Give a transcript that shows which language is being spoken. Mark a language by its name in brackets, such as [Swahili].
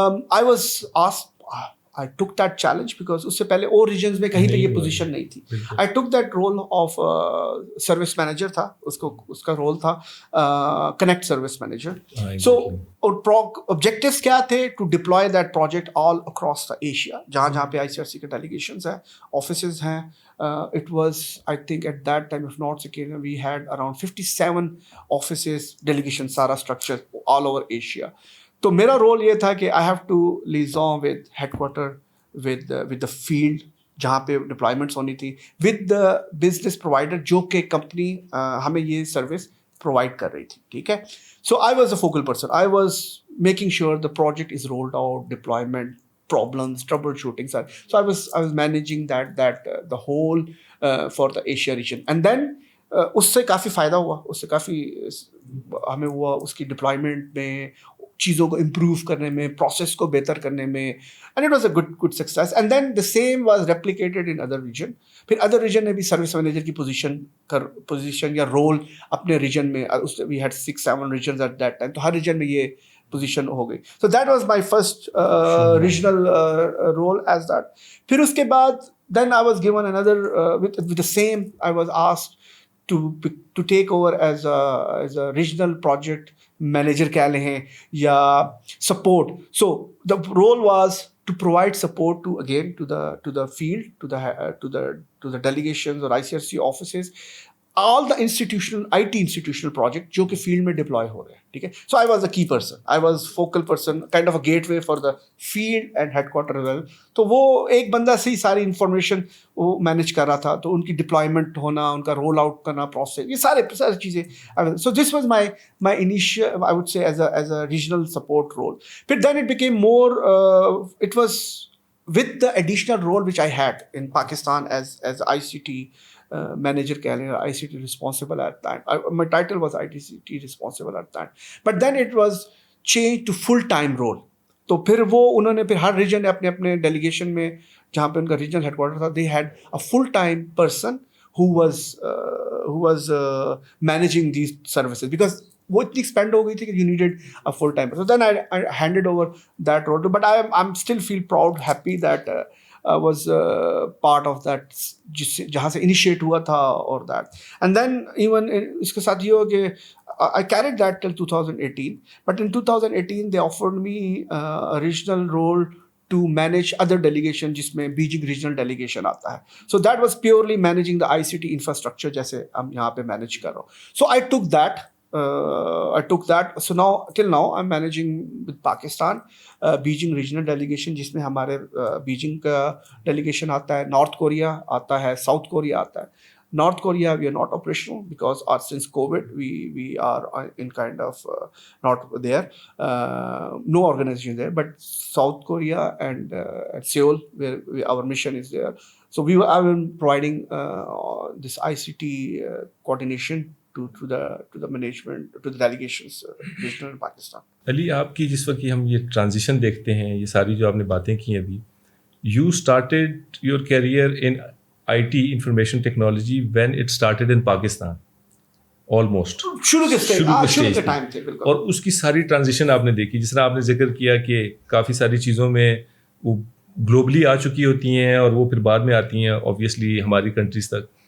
[English] I was asked, I took that challenge because [Urdu] اس سے پہلے اور ریجنز میں کہیں پہ یہ پوزیشن نہیں تھی. [English] I took that role of service manager تھا, [Urdu] اس کا رول تھا [English] Connect service manager. So objectives [Urdu] کیا تھے؟ [English] to deploy that project all across the Asia, [Urdu] جہاں پہ ICRC کے ڈیلیگیشنز ہیں, آفیسز ہیں. [English] It was, I think at that time, if not second, we had around 57 offices, delegations, سارا structure all over Asia. [Urdu] تو میرا رول یہ تھا کہ [English] I have to liaison with headquarter, with the field [Urdu] جہاں پہ ڈپلائمنٹس ہونی تھی, [English] with the business provider [Urdu] جو کہ کمپنی ہمیں یہ سروس پرووائڈ کر رہی تھی. ٹھیک ہے. [English] So I was a focal person, I was making sure the project is rolled out, deployment, problems, troubleshooting. So I was managing that the whole for the Asia region. And then [Urdu] اس سے کافی فائدہ ہوا, اس سے کافی ہمیں ہوا اس کی ڈپلائمنٹ میں, چیزوں کو امپروو کرنے میں, پروسیس کو بہتر کرنے میں, [English] And it was a good success. And then the same was replicated in other region. [Urdu] پھر ادر ریجن نے بھی سروس مینیجر کی پوزیشن یا رول اپنے ریجن میں, [English] we had 6-7 regions at that time, [Urdu] تو ہر ریجن میں یہ پوزیشن ہو گئی. [English] So that was my first regional role as that. [Urdu] پھر اس کے بعد [English] then I was given under with the same, I was asked to take over as a regional project manager [Urdu] کہہ لیں یا [English] support. So the role was to provide support to the field, to the delegations or ICRC offices, all the IT institutional project [Urdu] جو کہ field میں deploy ہو رہے ہیں. ٹھیک ہے. [English] So I was a key person, I was focal person, kind of a gateway for the field and headquarter well. [Urdu] تو وہ ایک بندہ سے ہی ساری انفارمیشن وہ مینیج کر رہا تھا, تو ان کی ڈپلائمنٹ ہونا, ان کا رول آؤٹ کرنا, پروسیس, یہ ساری چیزیں. [English] So this was my initial, I would say as a regional support role. پھر then it became more, it was with the additional role which I had in Pakistan as ICT manager [Urdu] کہہ لیں, [English] ICT responsible at that. My title was ICT responsible at that. But then it was changed to full time role. [Urdu] تو پھر وہ انہوں نے پھر ہر region نے اپنے ڈیلیگیشن میں جہاں پہ ان کا ریجنل ہیڈ کوارٹر تھا, [English] they had a full time person who was managing these services because [Urdu] وہ اتنی ایکسپینڈ ہو گئی تھی کہ [English] You needed a full time. So then I handed over that role. But I am still feel proud, happy that I was part of that, [Urdu] جہاں سے initiate ہوا تھا اور [English] That. And then even [Urdu] اس کے ساتھ یہ ہو کہ [English] I carried that till 2018. But in 2018 they offered me a regional role to manage other delegation [Urdu] جس میں بیجنگ ریجنل ڈیلیگیشن آتا ہے. [English] So that was purely managing the ICT infrastructure [Urdu] جیسے ہم یہاں پہ مینیج کر رہا ہوں. [English] So I took that. So now till now I'm managing with Pakistan Beijing regional delegation [Urdu] جس میں ہمارے بیجنگ کا ڈیلیگیشن آتا ہے, [English] North Korea آتا ہے, South Korea آتا ہے. North Korea we are not operational because since COVID we are in kind of not there, no organization there. But South Korea and Seoul where our mission is there. So we have been providing this ICT coordination to the management, to the delegations regional in Pakistan. [Urdu] علی, آپ کی جس وقت ہم یہ transition دیکھتے ہیں, یہ ساری جو آپ نے باتیں کی ابھی, [English] you started your career in IT information technology when it started in Pakistan almost [Urdu] شروع کے ٹائم تھے بالکل. اور اس کی ساری ٹرانزیشن آپ نے دیکھی, جس طرح آپ نے ذکر کیا کہ کافی ساری چیزوں میں وہ گلوبلی آ چکی ہوتی ہیں اور وہ پھر بعد میں آتی ہیں آبویسلی ہماری کنٹریز تک.